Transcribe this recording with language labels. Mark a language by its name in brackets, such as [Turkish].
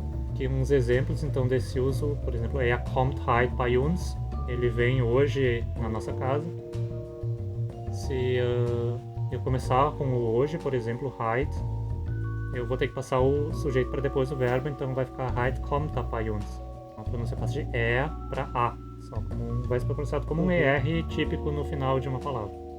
[Portuguese] Aqui uns exemplos, então, desse uso. Por exemplo, [German] er kommt heute bei uns. [Portuguese] Ele vem hoje na nossa casa. Se eu começar com o hoje, por exemplo, heute, eu vou ter que passar o sujeito para depois do verbo, então vai ficar [German] heute kommt er bei uns. [Portuguese] A pronúncia passa de er para a, vai ser pronunciado como um ER típico no final de uma palavra.